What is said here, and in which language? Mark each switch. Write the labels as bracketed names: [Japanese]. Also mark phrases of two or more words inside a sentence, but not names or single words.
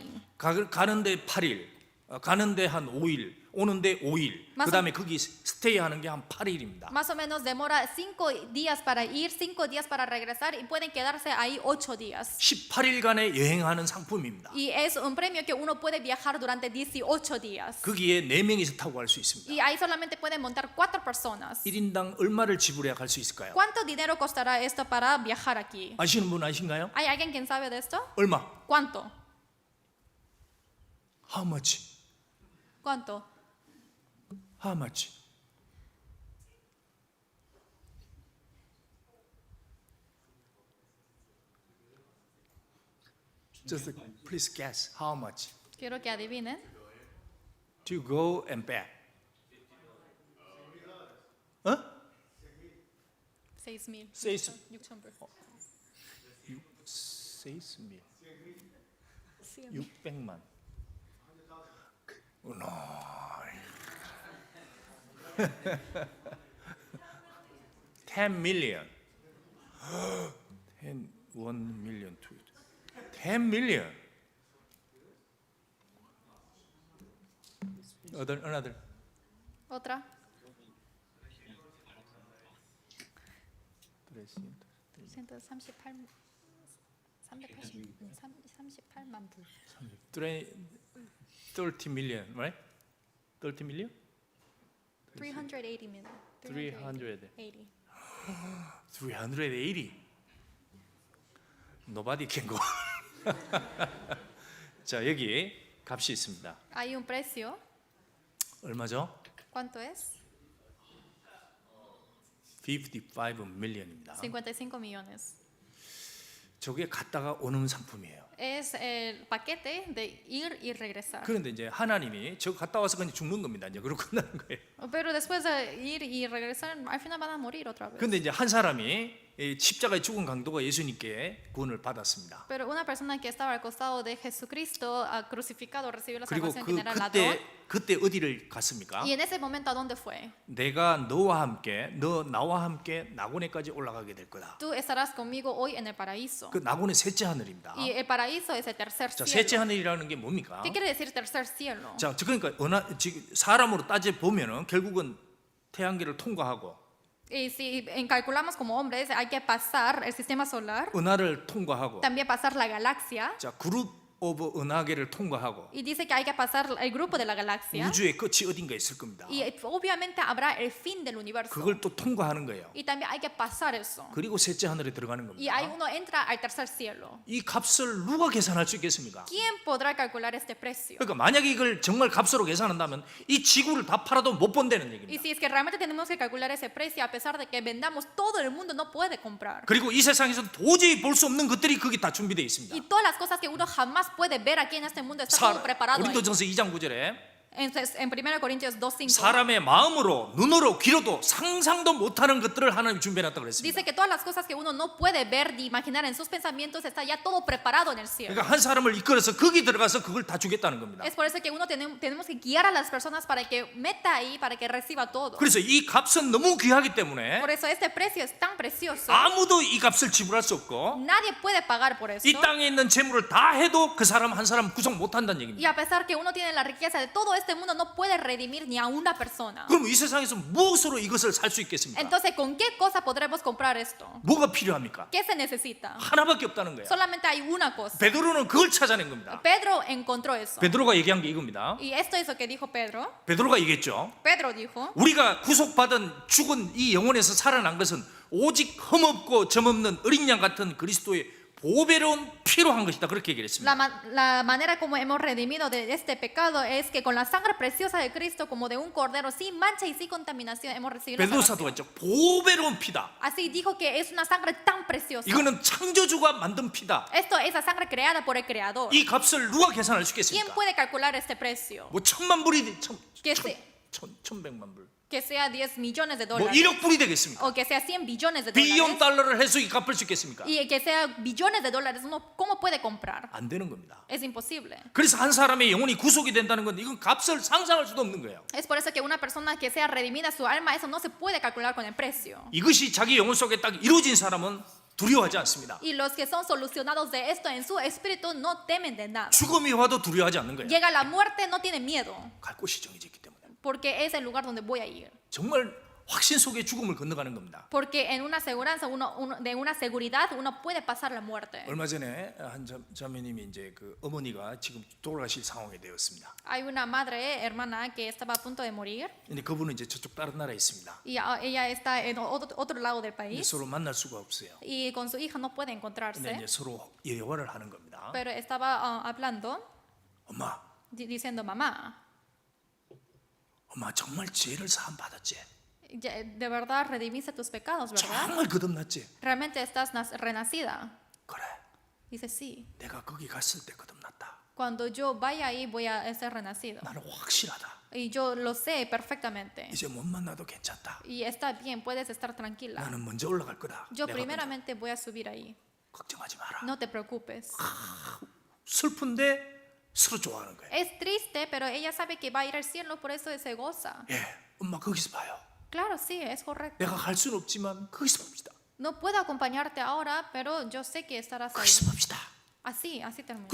[Korean] 가는데 8일, 가는데 한 5일, 오는데 5일. 그 다음에 거기 스테이하는 게 한 8일입니다. [Spanish] Más o menos demora 5 días para ir, 5 días para regresar y pueden quedarse ahí 8 días. [Korean] 18일간의 여행하는 상품입니다. [Spanish] Y es un premio que uno puede viajar durante 18 días. [Korean] 거기에 4명이서 타고 갈 수 있습니다. [Spanish] Y ahí solamente pueden montar 4 personas. [Korean] 1인당 얼마를 지불해야 갈 수 있을까요? [Spanish] ¿Cuánto dinero costará esto para viajar aquí? [Korean] 아시는 분 아신가요? [Spanish] ¿Hay alguien quien sabe de esto? [Korean] 얼마? [Spanish] ¿Cuánto? [English] How much? [Spanish] ¿Cuánto? [English] How much? Just please guess how much [Spanish] Quiero que adivinen. [English] to go and back. [Korean] 어? 6,000. 6,000. 6,000. 6,000. 600만. [English] $10 million. 1 million, 10 million. Another. [Spanish] ¿Otra? [Korean] 338만 불. [English] 30 million, right? 30 million? 380 million. 380. 80. 380. Nobody can go. [Korean] 자, 여기 값이 있습니다. [Spanish] Hay un precio. [Korean] 얼마죠? [Spanish] ¿Cuánto es? [Korean] 55 million입니다. [Spanish] 55 millones. [Korean] 저게 갔다가 오는 상품이에요. [Spanish] Es el paquete de ir y regresar. [Korean] 그런데 이제 하나님이 저 갔다 와서 그냥 죽는 겁니다. 이제 그러고 끝나는 거예요. [Spanish] Pero después de ir y regresar, al final van a morir otra vez. [Korean] 그런데 이제 한 사람이 이 십자가에 죽은 강도가 예수님께 구원을 받았습니다. [Spanish] Pero una persona que estaba al costado de Jesucristo, crucificado, recibió la [Korean] 그리고 [Spanish] salvación, quien era el ladrón. [Korean] 그때 어디를 갔습니까? [Spanish] Y en ese momento, ¿a dónde fue? [Korean] 내가 너와 함께 나와 함께 낙원에까지 올라가게 될 거다. [Spanish] Tú estarás conmigo hoy en el paraíso. [Korean] 그 낙원의 셋째 하늘입니다. [Spanish] Y el paraíso es el tercer [Korean] 자, 셋째 [Spanish] cielo. [Korean] 하늘이라는 게 뭡니까? [Spanish] ¿Qué quiere decir tercer cielo? [Korean] 자, 그러니까 지금 사람으로 따져 보면은 결국은 태양계를 통과하고 [Spanish] Y si calculamos como hombres, hay que pasar el sistema solar, [Korean] 은하를 통과하고 [Spanish] también pasar la galaxia. [Korean] 자, [English] group of [Korean] 은하계를 통과하고 [Spanish] Y dice que hay que pasar el grupo de la galaxia. [Korean] 우주의 끝이 어딘가 있을 겁니다. [Spanish] Y obviamente habrá el fin del universo. [Korean] 그걸 또 통과하는 거예요. [Spanish] Y también hay que pasar eso. [Korean] 그리고 셋째 하늘에 들어가는 [Spanish] Y ahí [Korean] 겁니다. [Spanish] uno entra al tercer cielo. [Korean] 이 값을 누가 계산할 수 있겠습니까? [Spanish] ¿Quién podrá calcular este precio? [Korean] 그러니까 만약에 이걸 정말 값으로 계산한다면 이 지구를 다 팔아도 못 본다는 [Spanish] Y [Korean] 얘기입니다. [Spanish] si es que realmente tenemos que calcular ese precio, a pesar de que vendamos, todo el mundo no puede comprar. [Korean] 그리고 이 세상에서 도저히 볼 수 없는 것들이 거기 다 준비되어 있습니다. [Spanish] Y todas las cosas que uno jamás puede ver aquí en este mundo está todo preparado ahí. [Korean] 고린도전서 2장 9절에 [Spanish] Entonces, en 1 Corintios 2:5 [Korean] 사람의 마음으로 눈으로 귀로도 상상도 못하는 것들을 하나님 준비해놨다고 그랬습니다. [Spanish] dice que todas las cosas que uno no puede ver ni imaginar en sus pensamientos está ya todo preparado en el cielo. [Korean] 그러니까 한 사람을 이끌어서 거기 들어가서 그걸 다 주겠다는 겁니다. [Spanish] Es por eso que uno tenemos que guiar a las personas para que meta ahí, para que reciba todo. [Korean] 그래서 이 값은 너무 귀하기 때문에 [Spanish] Por eso este precio es tan precioso. [Korean] 아무도 이 값을 지불할 수 없고 [Spanish] Nadie puede pagar por esto. [Korean] 이 땅에 있는 재물을 다 해도 그 사람 한 사람 구속 못한다는 [Spanish] Y [Korean] 얘기입니다. [Spanish] a pesar que uno tiene la riqueza de todo este mundo, no puede redimir ni a una persona. [Korean] 그럼 이 세상에서 무엇으로 이것을 살 수 있겠습니까? [Spanish] Entonces, ¿con qué cosa podremos comprar esto? [Korean] 뭐가 필요합니까? [Spanish] ¿Qué se necesita? [Korean] 하나밖에 없다는 거예요. [Spanish] Solamente hay una cosa. [Korean] 베드로는 그걸 찾아낸 겁니다. [Spanish] Pedro encontró eso. [Korean] 베드로가 얘기한 게 이겁니다. [Spanish] Y esto es lo que dijo Pedro. [Korean] 베드로가 얘기했죠. [Spanish] Pedro dijo, [Korean] 우리가 구속받은 죽은 이 영혼에서 살아난 것은 오직 흠없고 점없는 어린 양 같은 그리스도의 보배로운 피로 한 것이다. 그렇게 얘기했습니다. [Spanish] la manera como hemos redimido de este pecado es que con la sangre preciosa de Cristo, como de un cordero sin mancha y sin contaminación, hemos recibido la [Korean] 베드로 [Spanish] salvación. [Korean] 사도가 했죠. 보배로운 피다. [Spanish] Así dijo que es una sangre tan preciosa. [Korean] 이거는 창조주가 만든 피다. [Spanish] Esto es la sangre creada por el Creador. [Korean] 이 값을 누가 계산할 수 [Spanish] ¿Quién [Korean] 있겠습니까? [Spanish] puede calcular este precio? [Korean] 뭐 1,000만 불이 [Spanish] Que se- [Korean] 1,100만 불. [Spanish] Que sea 10 millones de [Korean] 뭐 [Spanish] dólares. [Korean] 1억 불이 되겠습니까? [Spanish] O que sea 100 billones de [Korean] 빌리언 [Spanish] dólares. [Korean] 달러를 해서 이 갚을 수 있겠습니까? [Spanish] Y que sea billones de dólares. Uno, ¿cómo puede comprar? [Korean] 안 되는 겁니다. [Spanish] Es imposible. [Korean] 그래서 한 사람의 영혼이 구속이 된다는 건 이건 값을 상상할 수도 없는 거예요. [Spanish] Es por eso que una persona que sea redimida su alma, eso no se puede calcular con el precio. [Korean] 이것이 자기 영혼 속에 딱 이루어진 사람은 두려워하지 않습니다. [Spanish] Y los que son solucionados de esto en su espíritu no temen de nada. [Korean] 죽음이 와도 두려워하지 않는 거예요. [Spanish] Llega la muerte, no tienen miedo, [Korean] 갈 곳이 정해졌기 때문에. [Spanish] porque es el lugar donde voy a ir. [Korean] 정말 확신 속에 죽음을 건너가는 겁니다. [Spanish] Porque en una aseguranza, de una seguridad, uno puede pasar la muerte. [Korean] 얼마 전에 한 자매님이 이제 그 어머니가 지금 돌아가실 상황이 되었습니다. [Spanish] Hay una madre, hermana, que estaba a punto de morir. [Korean] 근데 그분은 이제 저쪽 다른 나라에 있습니다. [Spanish] Y ella está en otro lado del [Korean] 근데 [Spanish] país. [Korean] 서로 만날 수가 없어요. [Spanish] Y con su hija no puede [Korean] 근데 [Spanish] encontrarse. [Korean] 이제 서로 예화를 하는 겁니다. [Spanish] Pero estaba hablando, [Korean] 엄마, [Spanish] diciendo, mamá, [Korean] 엄마 정말 죄를 사함 받았지? [Spanish] de verdad redimiste tus pecados, ¿verdad? [Korean] 정말 거듭났지? [Spanish] Realmente estás renacida. [Korean] 그래, [Spanish] Dice, sí. [Korean] 내가 거기 갔을 때 거듭났다. [Spanish] Cuando yo vaya ahí voy a ser renacida. [Korean] 나는 확실하다. [Spanish] Y yo lo sé perfectamente. [Korean] 이제 못 만나도 괜찮다. [Spanish] Y está bien, puedes estar tranquila. [Korean] 나는 먼저 올라갈 거다. [Spanish] Yo [Korean] 내가 [Spanish] primeramente voy a subir ahí. [Korean] 걱정하지 마라. [Spanish] No te preocupes. [Korean] 슬픈데 서로 좋아하는 거예요. [Spanish] Es triste, pero ella sabe que va a ir al cielo, por eso se goza. [Korean] 예, 엄마 거기서 봐요. [Spanish] Claro, sí, es correcto. [Korean] 내가 갈 수는 없지만 거기서 봅시다. [Spanish] No puedo acompañarte ahora, pero yo sé que estarás ahí. [Korean] 거기서 봅시다. [Spanish] Así terminó.